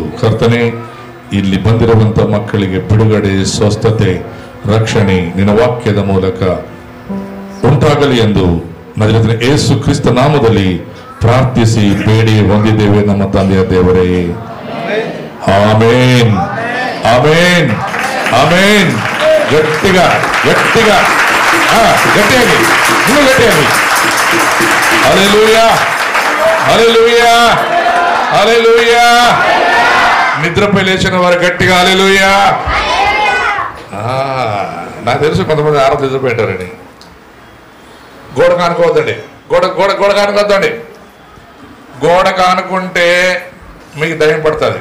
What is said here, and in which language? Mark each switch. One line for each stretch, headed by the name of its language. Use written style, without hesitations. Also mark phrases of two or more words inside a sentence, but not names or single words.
Kannada: ಕರ್ತನೆ, ಇಲ್ಲಿ ಬಂದಿರುವಂತ ಮಕ್ಕಳಿಗೆ ಬಿಡುಗಡೆ, ಸ್ವಸ್ಥತೆ, ರಕ್ಷಣೆ ನಿನ್ನ ವಾಕ್ಯದ ಮೂಲಕ ಉಂಟಾಗಲಿ ಎಂದು ನಜರೇತಿನ ಯೇಸು ಕ್ರಿಸ್ತ ನಾಮದಲ್ಲಿ ಪ್ರಾರ್ಥಿಸಿ ಬೇಡಿ ಹೊಂದಿದ್ದೇವೆ ನಮ್ಮ ತಂದೆಯ ದೇವರೇ. ಆಮೇನ್, ಆಮೇನ್, ಆಮೇನ್. ಗಟ್ಟಿಗ ಗಟ್ಟಿಗ ಗಟ್ಟಿಯಾಗಿ, ಇನ್ನೂ ಗಟ್ಟಿಯಾಗಿ. ಹಲ್ಲೆಲೂಯಾ, ಹಲ್ಲೆಲೂಯಾ,
Telugu: హల్లెలూయా. నిద్రపై లేచిన వారు గట్టిగా హల్లెలూయా. నాకు తెలుసు కొంతమంది ఆరో నిద్రపోయారని. గోడ కానుకోవద్దండి, గోడ గోడ గోడ కానుకోవద్దండి. గోడ కానుకుంటే మీకు దయ్యం పడుతుంది.